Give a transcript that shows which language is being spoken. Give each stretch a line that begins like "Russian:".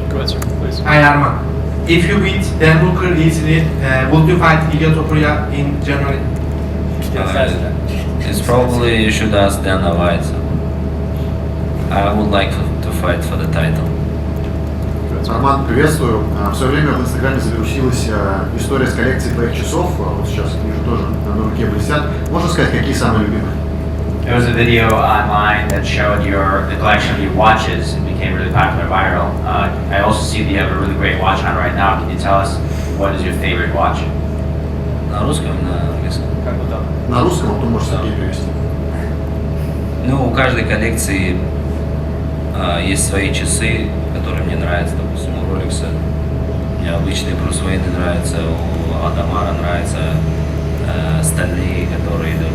English: Go ahead, sir, please. Hi Arman. If you beat Dan Hooker easily, would you fight Ilya Topuria in January? It's probably you should ask Dana White. So I would like to fight for the title.
Russian: Арман, приветствую. В свое время в Инстаграме завершилась история с коллекцией твоих часов. Вот сейчас вижу тоже на руке блестят. Можно сказать, какие самые любимые?
English: There was a video online that showed the collection of your watches. It became really popular, viral. I also see that you have a really great watch on right now. Can you tell us what is your favorite watch?
Russian: На русском, на английском. Как бы там? На русском, а то можешь Сергей перевести. Ну, у каждой коллекции есть свои часы, которые мне нравятся. Допустим, у Rolex мне обычные Брюс Уэйны нравятся, у Адамара нравятся стальные, которые идут.